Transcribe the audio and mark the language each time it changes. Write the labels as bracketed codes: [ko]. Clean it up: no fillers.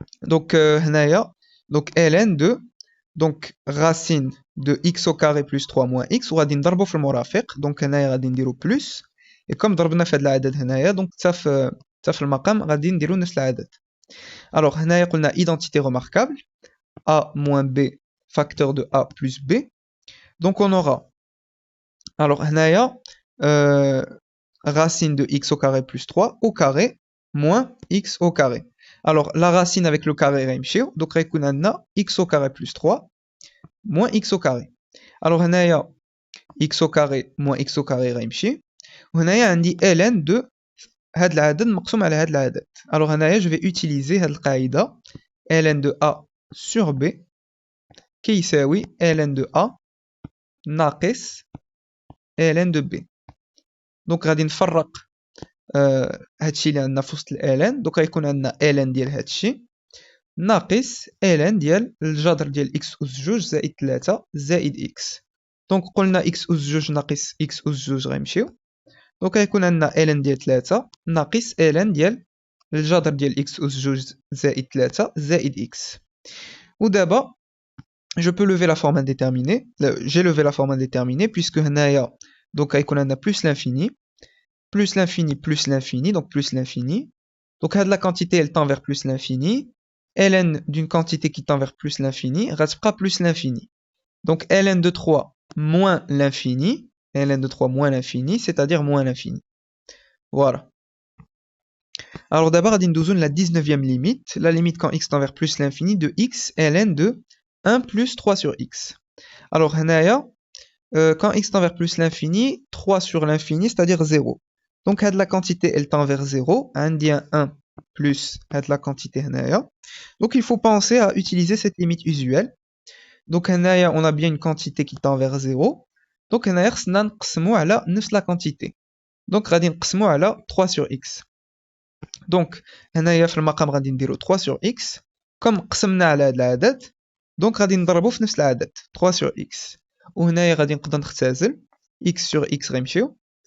[fr] Donc هنايا donc ln de donc racine de x au carré plus 3 moins x [ar] وغادي نضربو في المرافق. Donc هنايا غادي نديرو plus. [fr] Et comme [ar] ضربنا في هاد العدد هنايا donc حتى في المقام غادي نديرو نفس العدد. [fr] Alors هنايا قلنا identité remarquable a moins b facteur de a plus b. Donc on aura alors هنايا racine de x au carré plus 3 au carré moins x au carré. Alors la racine avec le carré [ar] غيمشيو donc غيكون عندنا [fr] x au carré plus 3 moins x au carré. Alors هنايا x au carré moins x au carré غيمشي وهنايا عندي ln de [ar] هاد العدد مقسوم على هاد العدد. [fr] Alors هنايا je vais utiliser هاد القاعدة ln de a sur b [ar] كيساوي ln de a ناقص [fr] ln de b. [ar] دونك غادي نفرق هادشي اللي عندنا في وسط ln. دوك غيكون عندنا ln ديال هادشي ناقص ln ديال الجذر ديال x أس جوج زائد 3 زائد x. دونك قلنا x أس جوج ناقص x أس جوج غيمشيو. دونك غيكون عندنا ln ديال 3 ناقص ln ديال الجذر ديال x أس جوج زائد 3 زائد x. [fr] ودابا je peux lever la forme indéterminée. J'ai levé la forme indéterminée puisque هنايا donc غيكون عندنا plus l'infini plus l'infini plus l'infini donc plus l'infini. Donc la quantité elle tend vers plus l'infini. ln d'une quantité qui tend vers plus l'infini [ar] غتبقى [fr] plus l'infini. Donc ln de 3 moins l'infini, ln de 3 moins l'infini, c'est-à-dire moins l'infini. Voilà. Alors d'abord, [ar] غادي ندوزو [fr] la 19e limite, la limite quand x tend vers plus l'infini de x ln de 1 plus 3 sur x. Alors هنايا quand x tend vers plus l'infini, 3 sur l'infini, c'est-à-dire 0. Donc la quantité elle tend vers 0, [ar] عندي [fr] 1 plus la quantité هنايا. Donc il faut penser à utiliser cette limite usuelle. Donc هنايا on a bien une quantité qui tend vers 0. [ar] Donc هنايا خصنا نقسمو على نفس [fr] la quantité. [ar] Donc غادي نقسمو على 3 sur x. Donc هنايا في المقام غادي نديرو [fr] 3 sur x. [ar] comme قسمنا على هاد العدد donc غادي نضربو في نفس العدد 3 sur x. وهنايا غادي نقدر نختزل [fr] x sur x [ar] غيمشيو.